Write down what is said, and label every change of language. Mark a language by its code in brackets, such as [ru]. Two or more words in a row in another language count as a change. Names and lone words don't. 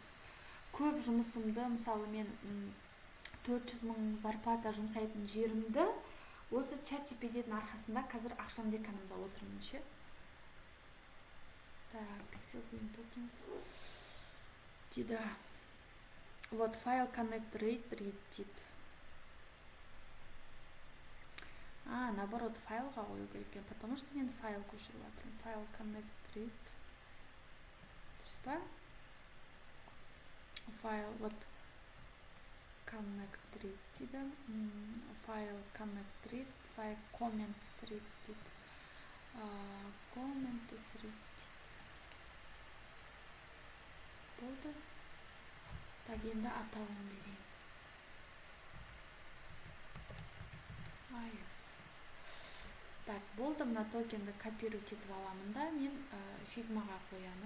[kk] Көп жұмысымды, мысалы мен 400 000 зарплата жұмсайтын жерімді осы ChatGPT-дің арқасында қазір ақшамды экономда отырмын ше. Так, Pixel Green Tokens дейді. Вот, файл [en] connect read [kk] дейді. Наоборот, файлға қою керек екен, [ru] потому что [kk] мен файл көшіріп жатырмын. Файл [en] connect read. [kk] Дұрыс па? Файл, вот, [en] connect read [kk] дейді. Файл [en] connect read, [kk] файл [en] comments read [kk] дейді. [en] Comments read [kk] дейді. Болды. Так, енді атауын берейін. Так, болды, мына токенді копировать етіп аламын да, мен фигмаға қоямын.